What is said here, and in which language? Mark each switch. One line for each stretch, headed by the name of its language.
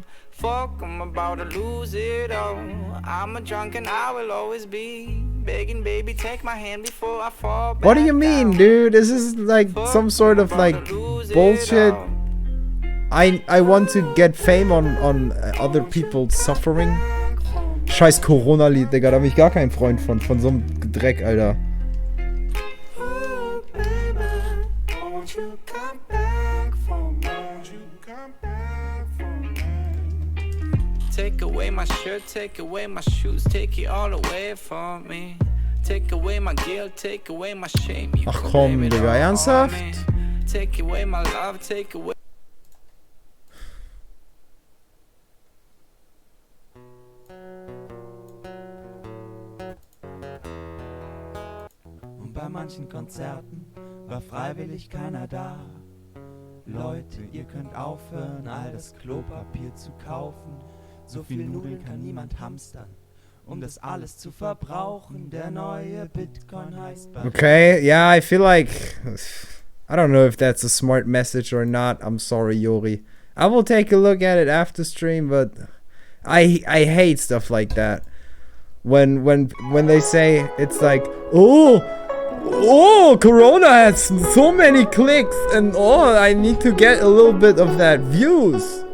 English: Fuck, I'm about to lose it all. I'm a drunk and I will always be begging, baby, take my hand before I fall back. What do you mean, dude? This is like some sort of like bullshit. I want to get fame on other people's suffering.
German: Scheiß Corona-Lied, Digga, da bin ich gar kein Freund von so einem Dreck, Alter.
English: Take away my shirt, take away my shoes, take it all away from me. Take away my guilt, take away my shame.
German: Ach komm, Digga, ernsthaft?
English: Take away my love, take away.
German: Und bei manchen Konzerten war freiwillig keiner da. Leute, ihr könnt aufhören, all das Klopapier zu kaufen. So viel Nudeln kann niemand hamstern, um das alles zu verbrauchen. Der neue Bitcoin heißt Barilla.
English: Okay, yeah, I feel like I don't know if that's a smart message or not. I'm sorry, Yori. I will take a look at it after stream, but I hate stuff like that. When they say it's like, oh, Corona has so many clicks, and I need to get a little bit of that views.